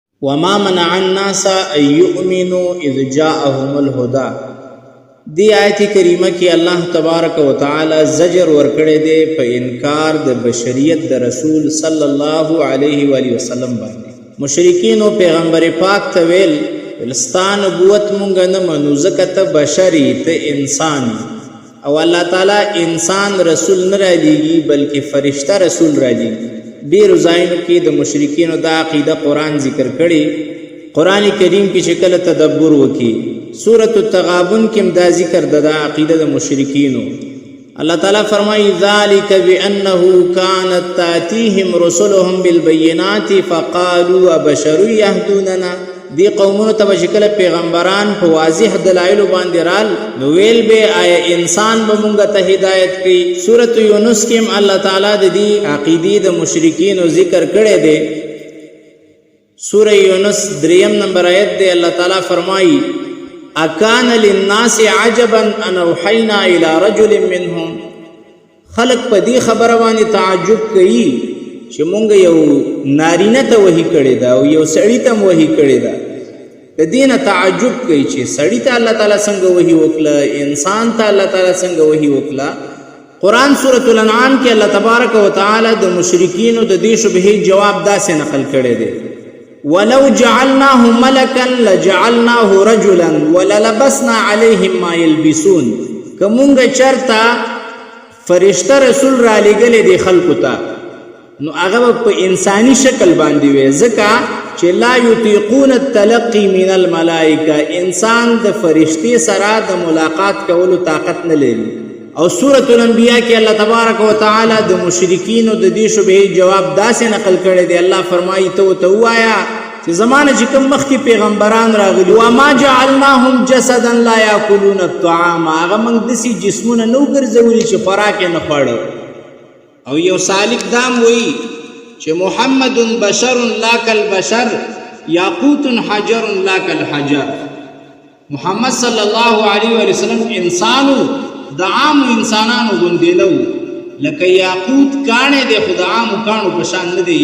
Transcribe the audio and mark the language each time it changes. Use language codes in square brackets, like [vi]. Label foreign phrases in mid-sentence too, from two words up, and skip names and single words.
[ar] وما منع الناس ان يؤمنوا اذ جاءهم الهدى. [ps] دی آیت کریمه کې [ar] الله تبارک وتعالى [ps] زجر ورکړی دی په انکار د بشریت د رسول [ar] صلی الله علیه و آله وسلم [ps] باندې. مشرکین او پیغمبر پاک ته ویل ستا نبوت مونږ نه منو ځکه ته بشری ته انسان او [ar] الله تعالی [ps] انسان رسول نه رالیږي بلکې فرشته رسول رالیږي. ډېرو ځایونو کې د مشرکینو دا عقیده قرآن ذکر کړي. قرآن کریم کې چې کله تدبر وکړي سورة التغابن کې دا ذکر د عقیده د مشرکینو. [ar] الله تعالی فرمایي ذلك بأنه كانت تأتيهم رسلهم بالبينات فقالوا أبشر يهدوننا. [ps] دی قومونو ته چې کله پیغمبران په واضح دلایلو باندې رال نو ویل به آیا انسان به مونږ ته هدایت کوي. سورة یونس کې [ar] الله تعالی [ps] د دې عقیدې د مشرکینو ذکر کړی دی. سورة یونس 3 نمبر آیت دی. [ar] الله تعالی فرمایي اکان للناس عجبا ان اوحینا الى رجل منهم. [ps] خلق په دې خبره باندې تعجب کوي چې مونږ یو نارینه ته وحی کړی دا او یو سړی ته وحی کړی دا. د دې نه تعجب کوي چې سړی ته [ar] الله تعالی [ps] څنګه وحی وکړه، انسان ته [ar] الله تعالی [ps] څنګه وحی وکړه. قرآن سورة الانعام کې [ar] الله تبارک وتعالی [ps] د مشرکینو د دې شبهې جواب داسې نقل کړی دی [ar] ولو جعلناه ملکا لجعلناه رجلا وللبسنا عليهم ما يلبسون. [ps] که مونږ چرته فرشته رسول را لېږلی دی خلکو ته نو هغه په انساني شکل باندې وي ځکه چې [ar] لا یطیقون التلقی من الملائکه. [ps] انسان د فرشتې سره د ملاقات کولو طاقت نه لري. او سورة الانبیاء کې [ar] الله تبارک وتعالی [ps] د مشرکینو د دې شبهې جواب داسې نقل کړی دی. الله فرمایي ته ووایه چې زمانه چې کوم مخکې پیغمبران راغلي [ar] وما جعلناهم جسدا لا یاکلون الطعام. [ps] هغه موږ داسې جسمونه نو ګرځولي چې خوراک یې نه خوړه. او یو سالک دام وی چې [ar] محمد بشر لا کالبشر یاقوت حجر لا کالحجر. [ps] محمد [ar] صلی الله علیه وسلم [ps] انسانو د عام انسانانو غوندې نه و لکه یاقوت کاڼی دی خو د عامو کاڼو په شان نه دی.